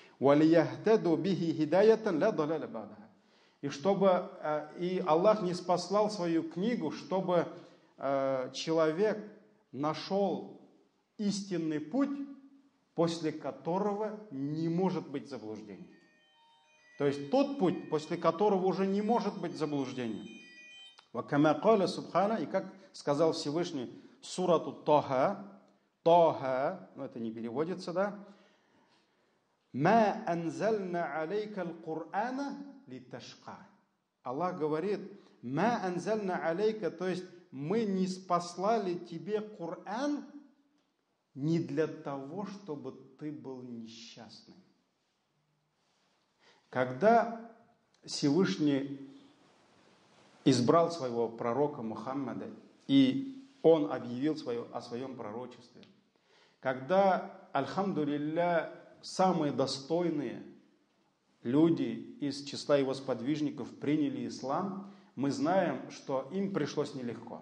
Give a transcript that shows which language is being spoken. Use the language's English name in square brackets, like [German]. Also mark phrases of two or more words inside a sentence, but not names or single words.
[Russian] И Аллах не спаслал свою книгу, чтобы человек нашел истинный путь, после которого не может быть заблуждения. То есть тот путь, после которого уже не может быть заблуждения. И как сказал Всевышний сурату Таха, это не переводится, да? [Arabic] «ما أنزلنا عليك القرآن لتشقى». [Russian] Аллах говорит, [Arabic] «ما أنزلنا عليك», [Russian] то есть мы не спаслали тебе Коран не для того, чтобы ты был несчастным. Когда Всевышний избрал своего пророка Мухаммада, и он объявил о своем пророчестве, когда, альхамдулилля, самые достойные люди из числа его сподвижников приняли ислам, мы знаем, что им пришлось нелегко.